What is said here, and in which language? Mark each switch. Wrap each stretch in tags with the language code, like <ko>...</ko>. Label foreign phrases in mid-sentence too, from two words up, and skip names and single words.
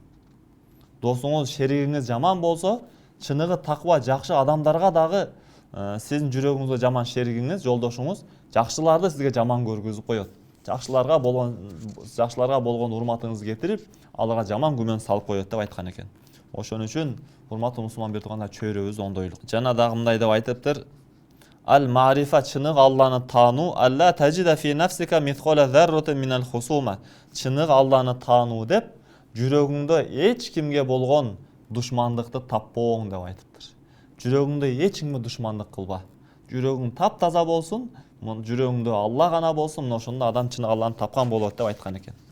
<ky>Досуңуз, шеригиңиз жаман болсо, чыныгы таква жакшы адамдарга дагы сиздин жүрөгүңүзгө жаман шеригиңиз, жолдошуңуз жакшыларды сизге жаман көргүзүп коет. Жакшыларга болгон урматыңызды кетирип, аларга жаман күмөн салып коет деп айткан экен. Ошон үчүн урматтуу мусулман бир туугандар, чөйрөбүз ондойлук. Жана дагы мындай деп айтыптыр, Ал-ма'рифа, чынык Алланы таануу,</ky> <ar>ألا تجد في نفسك مثقال ذرة من الخصومة.</ar> <ky>Чынык Алланы таануу деп жүрөгүңдө эч кимге болгон душмандыкты таппооң деп айтыптыр. Жүрөгүңдө эч кимге душмандык кылба. Жүрөгүң таптаза болсун, жүрөгүңдө Алла гана болсун, ошондо адам чынык Алланы тапкан болот деп айткан экен.</ky>